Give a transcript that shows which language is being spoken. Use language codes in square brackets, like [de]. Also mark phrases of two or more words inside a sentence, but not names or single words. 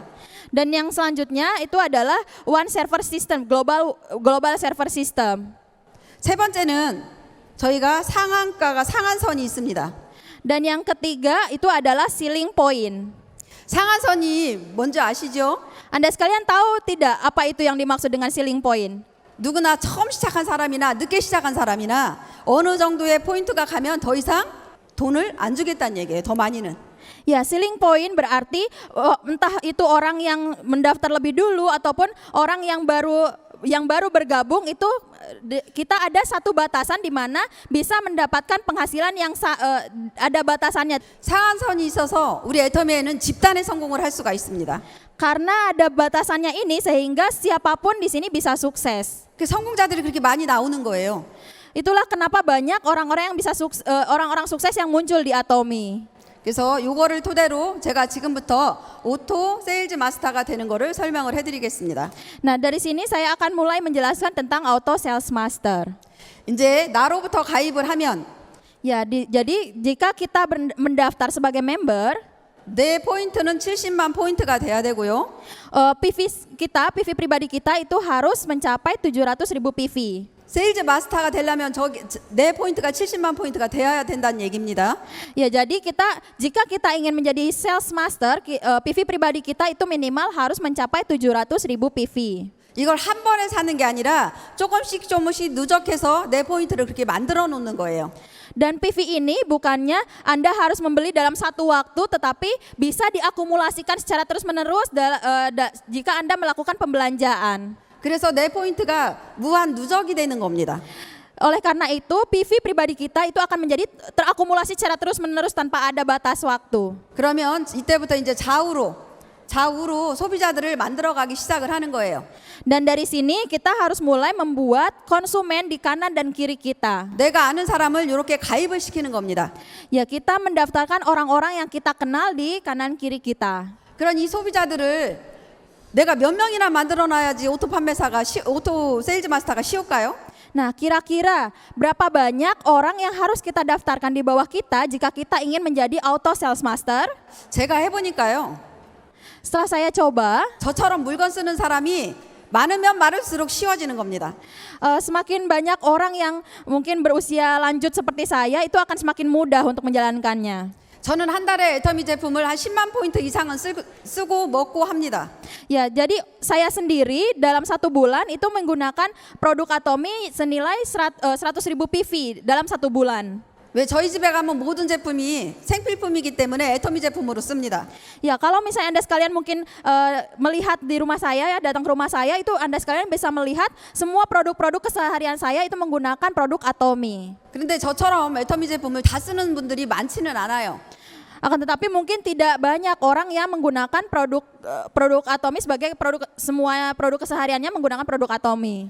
[id] Dan yang selanjutnya itu adalah [en] one server system, global server system. [ko] 세 번째는 저희가 상한가가 상한선이 있습니다. [id] Dan yang ketiga itu adalah [en] ceiling point. [ko] 상한선이 뭔지 아시죠? [id] Anda sekalian tahu tidak apa itu yang dimaksud dengan [en] ceiling point? [ko] 누구나 처음 시작한 사람이나 늦게 시작한 사람이나 어느 정도의 포인트가 가면 더 이상 돈을 안 주겠다는 얘기예요. 더 많이는. [id] Ya, [en] ceiling point [id] berarti entah itu orang yang mendaftar lebih dulu ataupun orang yang baru bergabung itu kita ada satu batasan di mana bisa mendapatkan penghasilan yang ada batasannya. [ko] 상한선이 있어서 우리 애터미에는 집단의 성공을 할 수가 있습니다. [id] Karena ada batasannya ini sehingga siapapun di sini bisa sukses. [ko] 그 성공자들이 그렇게 많이 나오는 거예요. [id] Itulah kenapa banyak orang-orang yang bisa orang-orang sukses yang muncul di Atomi. [ko] 그래서 요거를 토대로 제가 지금부터 오토 세일즈 마스터가 되는 거를 설명을 해드리겠습니다. [id] Nah, dari sini saya akan mulai menjelaskan tentang auto sales master. [ko] 이제 나로부터 가입을 하면 [id] Ya, jadi jika kita mendaftar sebagai member, [ko] 내 포인트는 70만 포인트가 돼야 되고요. [id] PV pribadi kita itu harus mencapai 700.000 PV. [ko] 세일즈 마스터가 되려면 내 포인트가 70만 포인트가 돼야 된다는 얘기입니다. [id] Ya, jadi jika kita ingin menjadi sales master, PV pribadi kita itu minimal harus mencapai 700.000 PV. [ko] 이걸 한 번에 사는 게 아니라 조금씩 누적해서 내 포인트를 그렇게 만들어 놓는 거예요. [id] Dan PV ini bukannya Anda harus membeli dalam satu waktu, tetapi bisa diakumulasikan secara terus-menerus jika Anda melakukan pembelanjaan. [ko] 그래서 내 포인트가 무한 누적이 되는 겁니다. [id] Oleh karena itu, PV pribadi kita itu akan menjadi terakumulasi secara terus-menerus tanpa ada batas waktu. [ko] 그러면 이때부터 이제 좌우로 소비자들을 만들어가기 시작을 하는 거예요. [id] Dan dari sini kita harus mulai membuat konsumen di kanan dan kiri kita. [ko] 내가 아는 사람을 이렇게 가입을 시키는 겁니다. [id] Ya, kita mendaftarkan orang-orang yang kita kenal di kanan kiri kita. [ko] 그런 이 소비자들을 내가 몇 명이나 만들어놔야지 오토 세일즈 마스터가 쉬울까요? [id] Nah, kira-kira berapa banyak orang yang harus kita daftarkan di bawah kita jika kita ingin menjadi auto sales master? [ko] 제가 해보니까요. [id] Setelah saya coba, [ko] 저처럼 물건 쓰는 사람이 많으면 많을수록 쉬워지는 겁니다. [id] semakin banyak orang yang mungkin berusia lanjut seperti saya itu akan semakin mudah untuk menjalankannya. [ko] 저는 한 달에 애터미 제품을 한 10만 포인트 이상은 쓰고 먹고 합니다. [id] Ya, jadi saya sendiri dalam satu bulan itu menggunakan produk Atomi senilai 100.000 PV dalam satu bulan. [ko] 왜 저희 집에 가면 모든 제품이 생필품이기 때문에 애터미 제품으로 씁니다. [id] Ya, kalau misalnya Anda sekalian mungkin melihat di rumah saya ya, datang ke rumah saya itu Anda sekalian bisa melihat semua produk-produk keseharian saya itu menggunakan produk Atomy. [ko] 그런데 저처럼 애터미 제품을 다 쓰는 분들이 많지는 않아요. [id] Akan tetapi mungkin tidak banyak orang yang menggunakan produk Atomy sebagai semua produk kesehariannya menggunakan produk Atomy.